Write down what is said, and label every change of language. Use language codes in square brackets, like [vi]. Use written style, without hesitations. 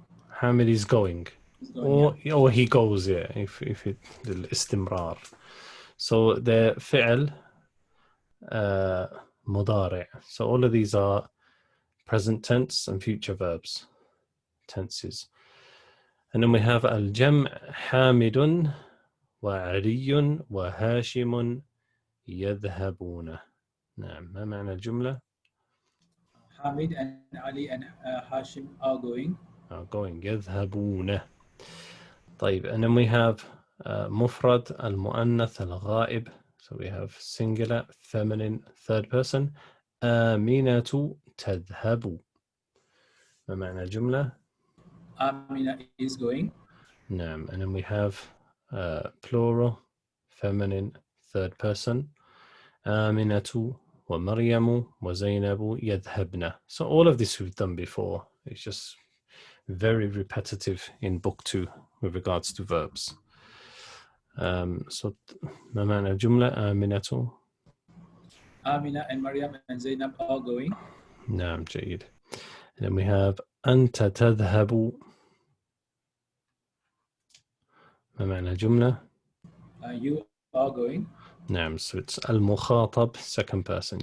[en] حامد is going. Or he goes, yeah, if it الاستمرار. So the فعل مضارع. So all of these are present tense and future verbs, tenses. And then we have al-jam' حامد وعلي وهاشم يذهبون. [ar] نعم, ما معنى الجملة؟ [en] Hamid and Ali and Hashim are going. Going, يذهبون. طيب, and then we have مفرد المؤنث الغائب. So we have singular, feminine, third person. [ar] آمنة تذهب. ما معنى الجملة؟ [en] Amina is going. نعم, and then we have plural, feminine, third person. [ar] آمنة ومريم وزينب يذهبن. [en] So all of this we've done before. It's just very repetitive in book 2 with regards to verbs. [ar] So ما معنى الجملة؟ آمنة. [en] Amina and Maryam and Zainab are going. [ar] نعم, جيد. [en] And then we have أنت تذهب. [ar] ما معنى الجملة؟ [en] You are going. نعم, so it's المخاطب, second person.